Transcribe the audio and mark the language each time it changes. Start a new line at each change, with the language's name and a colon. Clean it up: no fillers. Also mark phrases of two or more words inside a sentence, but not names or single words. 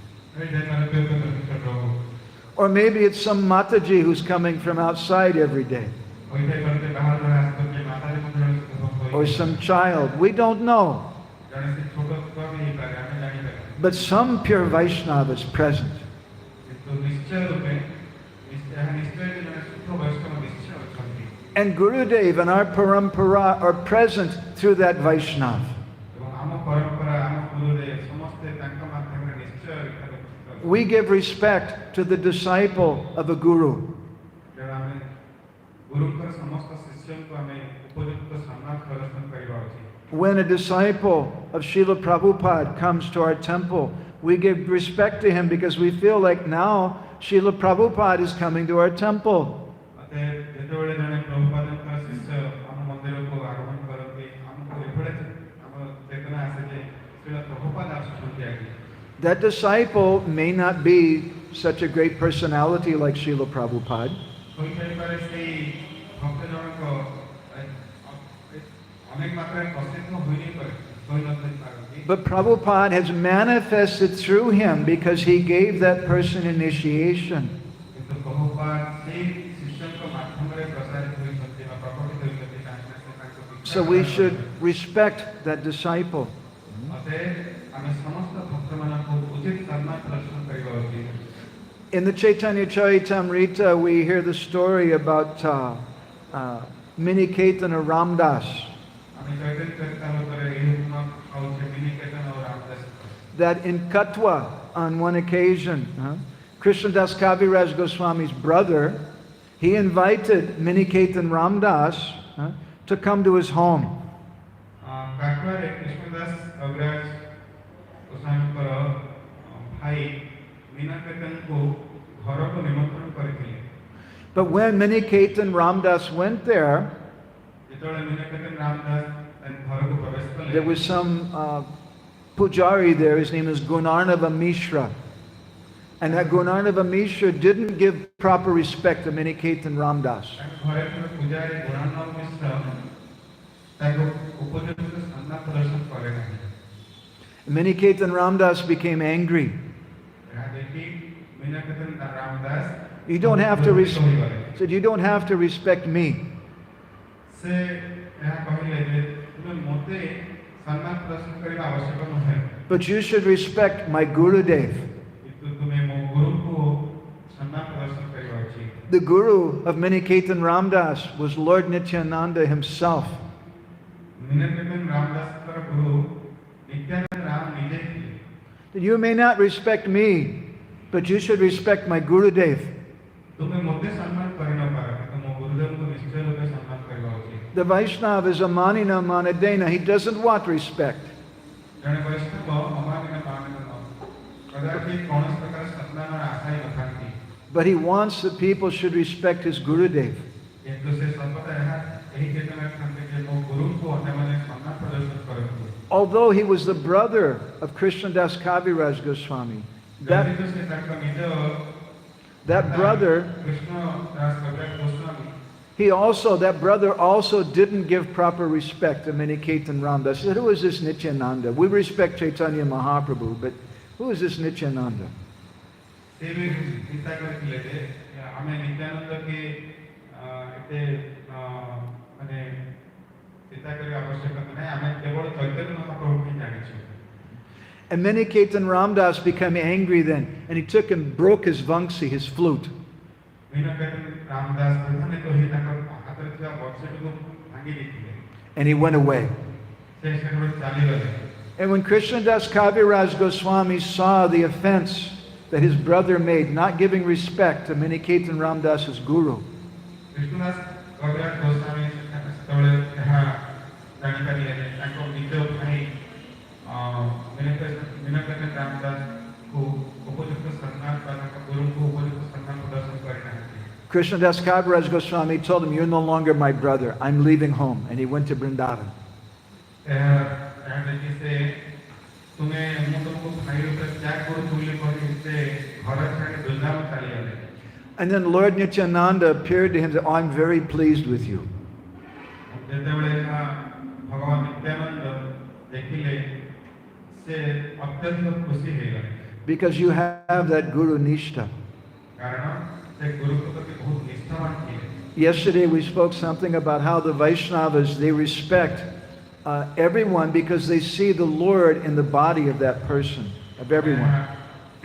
English: Or maybe it's some Mataji who's coming from outside every day. Or some child. We don't know. But some pure Vaishnava is present.
Odia: ଏହା ନିଶ୍ଚୟ ଜଣେ ଶୁଦ୍ଧ ବୈଷ୍ଣବ ନିଶ୍ଚୟ ଅଛନ୍ତି
English: And Gurudev and our parampara are present through that Vaishnava.
Odia: ଏବଂ ଆମ ପରମ୍ପରା ଆମ ଗୁରୁଦେବ ସମସ୍ତେ ତାଙ୍କ ମାଧ୍ୟମରେ ନିଶ୍ଚୟ ଏଠାରେ ଉପସ୍ଥିତ ଅଛନ୍ତି।
English: We give respect to the disciple of a guru.
Odia: ତେଣୁ ଆମେ ଗୁରୁଙ୍କର ସମସ୍ତ ଶିଷ୍ୟଙ୍କୁ ଆମେ ଉପଯୁକ୍ତ ସମ୍ମାନ ପ୍ରଦର୍ଶନ କରିବା ଉଚିତ।
English: When a disciple of Srila Prabhupada comes to our temple, we give respect to him because we feel like now Srila Prabhupada is coming to our temple.
Odia: ଯେତେବେଳେ ଜଣେ ପ୍ରଭୁପାଦଙ୍କର ଶିଷ୍ୟ ଆମ ମନ୍ଦିରକୁ ଆଗମନ କରନ୍ତି ଆମକୁ ଏଭଳି ଆମ ଚେତନା ଆସେ ଯେ ଶ୍ରୀଳ ପ୍ରଭୁପାଦ ଆସୁଛନ୍ତି ଆଗେ।
English: That disciple may not be such a great personality like Srila Prabhupada,
Odia: ହୋଇଥାଇପାରେ ସେଇ ଭକ୍ତ ଜଣକ ଅନେକ ମାତ୍ରାରେ ପ୍ରସିଦ୍ଧ ହୋଇନଥାଇପାରନ୍ତି।
English: but Prabhupada has manifested through him because he gave that person initiation.
Odia: କିନ୍ତୁ ପ୍ରଭୁପାଦ ସେଇ ଶିଷ୍ୟଙ୍କ ମାଧ୍ୟମରେ ପ୍ରସାରିତ ହୋଇଛନ୍ତି ବା ପ୍ରକଟିତ ହୋଇଛନ୍ତି କାହିଁକି ନା ସେ ତାଙ୍କ
English: So we should respect that disciple.
Odia: ଅତଏବ ଆମେ ସମସ୍ତ ଭକ୍ତମାନଙ୍କୁ ଉଚିତ ସମ୍ମାନ ପ୍ରଦର୍ଶନ କରିବା ଉଚିତ।
English: In the Chaitanya Charitamrita, we hear the story about Miniketana Ramdas,
Odia: ଆମେ ଚୈତନ୍ୟ ଚରିତାମୃତରେ ଏହି ହେଉଛି ମିନିକେତନ ଓ ରାମଦାସ।
English: that in Katwa, on one occasion, Krishnadas Kaviraj Goswami's brother, he invited Miniketan Ramdas to come to his home.
Odia: କାଠୁଆରେ କୃଷ୍ଣଦାସ କବିରାଜ ଗୋସ୍ୱାମୀଙ୍କର ଭାଇ ମିନାକେତନଙ୍କୁ ଘରକୁ ନିମନ୍ତ୍ରଣ କରିଥିଲେ।
English: But when Miniketan Ramdas went there,
Odia: ଯେତେବେଳେ ମିନାକେତନ ରାମଦାସ ତାଙ୍କ ଘରକୁ ପ୍ରବେଶ କଲେ
English: there was some pujari there, his name is Gunarnava Mishra. And that Gunarnava Mishra didn't give proper respect to Miniketan Ramdas.
Odia: ତାଙ୍କ ଘରେ ଥିବା ପୂଜାରୀ ଗୁଣାନବ ମିଶ୍ର ତାଙ୍କୁ ଉପଯୁକ୍ତ ସମ୍ମାନ ପ୍ରଦର୍ଶନ କଲେ ନାହିଁ।
English: Miniketan Ramdas became angry.
Odia: ଏହା ଦେଖି ମିନାକେତନ ରାମଦାସ
English: You don't have to
Odia: କ୍ରୋଧିତ ହୋଇଗଲେ।
English: said, you don't have to respect me.
Odia: ସେ ଏହା କହିଲେ ଯେ ତୁମେ ମୋତେ ସମ୍ମାନ ପ୍ରଦର୍ଶନ କରିବା ଆବଶ୍ୟକ ନୁହେଁ
English: But you should respect my Gurudev.
Odia: କିନ୍ତୁ ତୁମେ ମୋ ଗୁରୁଙ୍କୁ ସମ୍ମାନ ପ୍ରଦର୍ଶନ କରିବା ଉଚିତ।
English: The Guru of Miniketan Ramdas was Lord Nityananda himself.
Odia: ମିନାକେତନ ରାମଦାସଙ୍କର ଗୁରୁ ନିତ୍ୟାନନ୍ଦ ରାମ ନିଜେ ଥିଲେ।
English: That you may not respect me, but you should respect my Gurudev.
Odia: ତୁମେ ମୋତେ ସମ୍ମାନ କରିନପାର କିନ୍ତୁ ମୋ ଗୁରୁଦେବଙ୍କୁ ନିଶ୍ଚୟ ରୂପେ ସମ୍ମାନ କରିବା ଉଚିତ।
English: The Vaishnava is a
Sanskrit: मानिना मानदेन.
English: He doesn't want respect.
Odia: ଜଣେ ବୈଷ୍ଣବ
Sanskrit: ଅମାନିନ ମାନନ
Odia: କଦାପି କୌଣସି ପ୍ରକାର ସମ୍ମାନର ଆଶା ହିଁ ନଥାନ୍ତି
English: But he wants that people should respect his Gurudev.
Odia: କିନ୍ତୁ ସେ ସର୍ବଦା ଏହି ଚେତନା ରଖନ୍ତି ଯେ ମୋ ଗୁରୁଙ୍କୁ ଅନ୍ୟମାନେ ସମ୍ମାନ ପ୍ରଦର୍ଶନ କରନ୍ତୁ।
English: Although he was the brother of Krishnadas Kaviraj Goswami,
Odia: ଯଦି ତ ସେ ତାଙ୍କ ନିଜ
English: that brother,
Odia: କୃଷ୍ଣ ଦାସ କବିରାଜ ଗୋସ୍ୱାମୀ
English: that brother also didn't give proper respect to Miniketan Ramdas. He said, who is this Nityananda? We respect Chaitanya Mahaprabhu, but who is this Nityananda?
Odia: ସେ ବି ଚିନ୍ତା କରିଥିଲେ ଯେ ଆମେ ନିତ୍ୟାନନ୍ଦକେ ଏତେ ମାନେ ଚିନ୍ତା କରିବା ଆବଶ୍ୟକ ନାହିଁ ଆମେ କେବଳ ଚୈତନ୍ୟ ମହାପ୍ରଭୁଙ୍କୁ ହିଁ ଜାଣିଛୁ।
English: And Miniketan Ramdas became angry then, and he took and broke his vangsi, his flute.
Odia: ମିନାକେତନ ରାମଦାସ ପ୍ରଧାନିତ ହୋଇ ତାଙ୍କ ହାତରେ ଥିବା ବଂଶଟିକୁ ଭାଙ୍ଗି ଦେଇଥିଲେ।
English: And he went away.
Odia: ସେ ସେଠାରୁ ଚାଲିଗଲେ।
English: And when Krishnadas Kaviraj Goswami saw the offense that his brother made, not giving respect to Miniketan Ramdas's guru,
Odia: କୃଷ୍ଣଦାସ କବିରାଜ ଗୋସ୍ୱାମୀ ସେତେବେଳେ ଏହା ଜାଣିପାରିଲେ ଯେ ତାଙ୍କ ନିଜ ଭାଇ ମିନାକେତନ ରାମଦାସଙ୍କୁ ଉପଯୁକ୍ତ ସମ୍ମାନ ବା ତାଙ୍କ ଗୁରୁଙ୍କୁ ଉପଯୁକ୍ତ ସମ୍ମାନ ପ୍ରଦର୍ଶନ କରିନାହାନ୍ତି।
English: Krishnadas Kaviraj Goswami told him, you're no longer my brother. I'm leaving home. And he went to Vrindavan.
Odia: ଏହା ଦେଖି ସେ ତୁମେ ମୁଁ ତୁମକୁ ଭାଇ ରୂପେ ତ୍ୟାଗ କରୁଛି ବୋଲି କହି ସେ ଘର ଛାଡ଼ି ବୃନ୍ଦାବନ ଚାଲିଗଲେ।
English: And then Lord Nityananda appeared to him and said, oh, I'm very pleased with you.
Odia: ଯେତେବେଳେ ଏହା ଭଗବାନ ନିତ୍ୟାନନ୍ଦ ଦେଖିଲେ ସେ ଅତ୍ୟନ୍ତ ଖୁସି ହେଇଗଲେ
English: Because you have that
Sanskrit: गुरु निष्ठा.
Odia: କାରଣ ସେ ଗୁରୁଙ୍କ ପ୍ରତି ବହୁତ ନିଷ୍ଠାବାନ ଥିଲେ।
English: Yesterday we spoke something about how the Vaishnavas, they respect everyone because they see the Lord in the body of that person, of everyone.